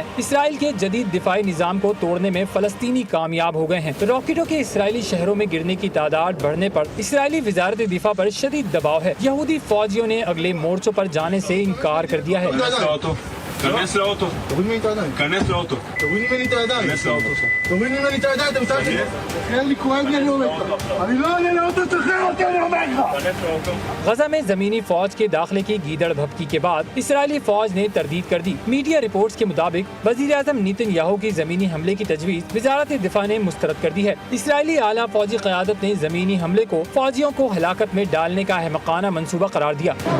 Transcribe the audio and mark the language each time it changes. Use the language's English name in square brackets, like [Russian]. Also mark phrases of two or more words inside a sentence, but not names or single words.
[Urdu] اسرائیل کے جدید دفاعی نظام کو توڑنے میں فلسطینی کامیاب ہو گئے ہیں. راکٹوں کے اسرائیلی شہروں میں گرنے کی تعداد بڑھنے پر اسرائیلی وزارت دفاع پر شدید دباؤ ہے. یہودی فوجیوں نے اگلے مورچوں پر جانے سے انکار کر دیا ہے. [Hebrew] כנס לאוטו. תוריד ממני את הידיים. כנס לאוטו. תוריד ממני את הידיים. כנס לאוטו. תוריד ממני את הידיים, אתה מצטער שלי. תחרר לי, כואב לי, אני אומר לך. אני לא עולה לאוטו, תחרר אותי, אני אומר לך. כנס לאוטो. [Urdu] غزہ میں زمینی فوج کے داخلے کی گیدڑ بھبکی کے بعد اسرائیلی فوج نے تردید کر دی. [English] media reports [Urdu] کے مطابق وزیر اعظم نیتن یاہو کی زمینی حملے کی تجویز وزارت دفاع نے مسترد کر دی ہے. اسرائیلی اعلیٰ فوجی قیادت نے زمینی حملے کو فوجیوں کو ہلاکت میں ڈالنے کا احمقانہ منصوبہ قرار دیا.